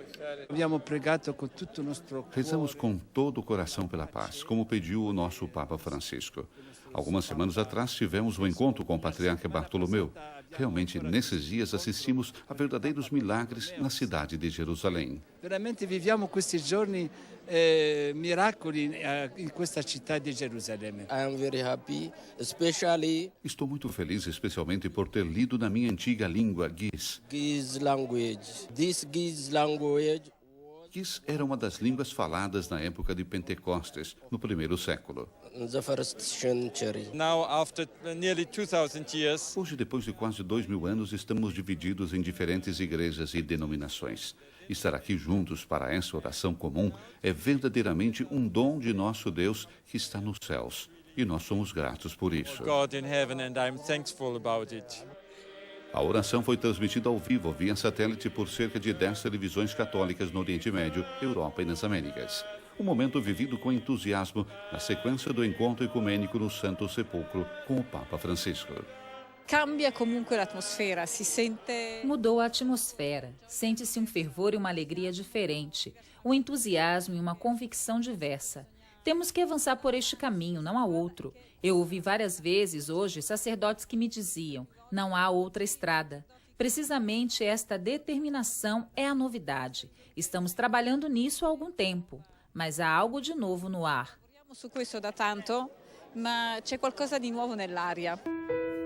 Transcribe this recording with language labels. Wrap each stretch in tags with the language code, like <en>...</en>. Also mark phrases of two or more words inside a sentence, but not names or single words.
<pt>Rezamos com todo o coração pela paz, como pediu o nosso Papa Francisco. Algumas semanas atrás tivemos um encontro com o patriarca Bartolomeu. Realmente, nesses dias, assistimos a verdadeiros milagres na cidade de Jerusalém.</pt> <it>Veramente viviamo questi giorni miracoli in questa città di Gerusalemme.</it> <en>I am very happy, especially</en> <pt>Estou muito feliz, especialmente por ter lido na minha antiga língua Giz.</pt> <en>Giz language. This Giz language.</en> <pt>Giz era uma das línguas faladas na época de Pentecostes, no primeiro século.</pt> <en>The first century. Now, after nearly 2,000 years,</en> <pt>Hoje, depois de quase 2000 anos, estamos divididos em diferentes igrejas e denominações. Estar aqui juntos para essa oração comum é verdadeiramente um dom de nosso Deus que está nos céus. E nós somos gratos por isso.</pt> <en>God in heaven, and I'm thankful about it.</en> <pt>A oração foi transmitida ao vivo via satélite por cerca de 10 televisões católicas no Oriente Médio, Europa e nas Américas. Um momento vivido com entusiasmo na sequência do encontro ecumênico no Santo Sepulcro com o Papa Francisco.</pt> <it>Cambia comunque l'atmosfera, si sente...</it> <pt>Mudou a atmosfera, sente-se um fervor e uma alegria diferente, um entusiasmo e uma convicção diversa. Temos que avançar por este caminho, não há outro. Eu ouvi várias vezes hoje sacerdotes que me diziam, não há outra estrada. Precisamente esta determinação é a novidade. Estamos trabalhando nisso há algum tempo, mas há algo de novo no ar.</pt> <it>Su questo da tanto, ma c'è qualcosa di nuovo nell'aria.</it>